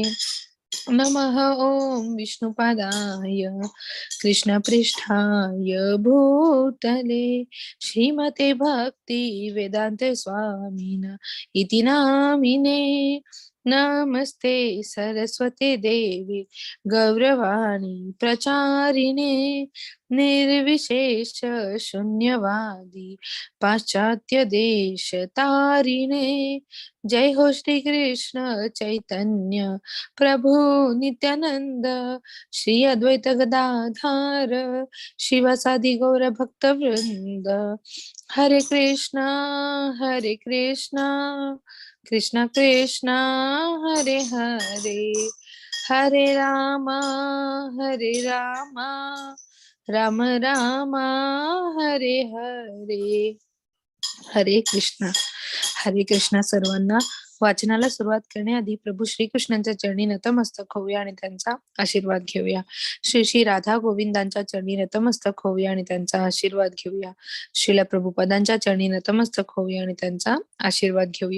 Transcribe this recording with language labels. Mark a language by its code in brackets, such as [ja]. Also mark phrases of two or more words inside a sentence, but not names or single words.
[sa] नमः ओम विष्णुपादाय कृष्णपृष्ठाय भूतले श्रीमते भक्ति वेदांत स्वामिन इति नामिने. नमस्ते सरस्वती देवी गौरवाणी प्रचारिणे निर्विशेष शून्यवादी पाश्चात्य देश तारिणे. जय हो श्री कृष्ण चैतन्य प्रभु नित्यानंद श्री अद्वैत गदाधार शिवासादि गौर भक्त वृंद. हरे कृष्णा कृष्णा कृष्णा हरे हरे हरे रामा राम रामा हरे हरे. हरे कृष्णा. [mr] सर्वांना वाचनाला सुरुवात करण्याआधी प्रभू श्रीकृष्णांच्या चरणी नतमस्तक होऊया आणि त्यांचा आशीर्वाद घेऊया. श्री श्री राधा गोविंदांच्या चरणी नतमस्तक होऊया आणि त्यांचा आशीर्वाद घेऊया. श्रीला प्रभुपदांच्या चरणी नतमस्तक होऊया आणि त्यांचा आशीर्वाद घेऊया.